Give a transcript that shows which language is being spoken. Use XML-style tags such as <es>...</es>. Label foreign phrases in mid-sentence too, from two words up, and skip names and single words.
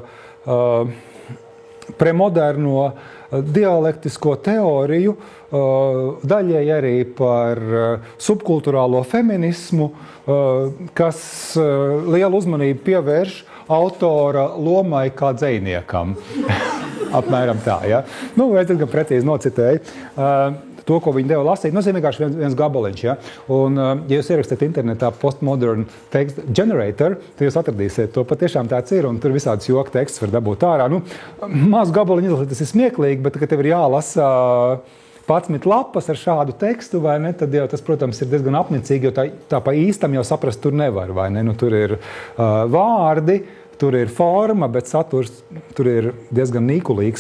<lv>premoderno dialektisko teoriju, daļai arī par subkulturālo feminismu, kas lielu uzmanību pievērš autora lomai kā dzejniekam. Apmēram tā, ja? Es diezgan precīzi nocitēju to, ko viņi deva lasīt. Tas ir vienkārši viens gabaliņš, ja? Un, ja jūs ierakstāt internetā</lv> <en>postmodern text generator,</en> <lv>tad jūs atradīsiet to, patiešām tāds ir, un tur visādas joku tekstus var dabūt ārā. Maz gabaliņu izlasīt, tas ir smieklīgi, bet, kad tev ir jālasa 11 lapas ar šādu tekstu, vai ne, tad jau tas, protams, ir diezgan apnicīgi, jo tā pa īstam jau saprast tur nevar, vai ne? Tur ir vārdi, tur ir forma, bet saturs tur ir diezgan nīkulīgs.</lv>